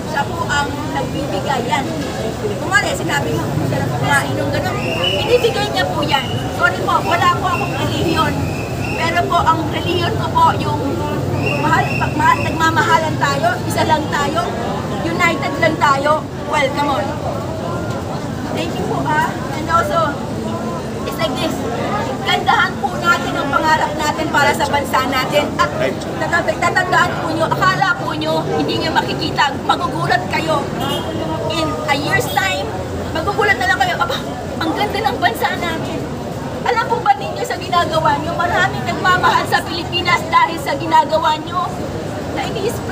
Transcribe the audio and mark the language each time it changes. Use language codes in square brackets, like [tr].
[tl] Siya po ang nagbibigay yan. Kung ano, sinabi mo, kung sila po kumain ng gano'n, binibigay niya po yan. Sorry po, wala po akong relihiyon. Pero po, ang relihiyon ko po, yung nagmamahalan tayo, isa lang tayo, united lang tayo. [en] Well, come on. Thank you po and also, it's like this. [tl] Gandahan po natin ang pangarap natin para sa bansa natin. At tatandaan po nyo, akala po nyo, hindi nyo makikita, magugulat kayo. [en] In a year's time, [tl] magugulat na lang kayo, ang ganda ng bansa natin. Alam po ba ninyo sa ginagawa nyo, maraming nagmamahal sa Pilipinas dahil sa ginagawa nyo, na ini-spread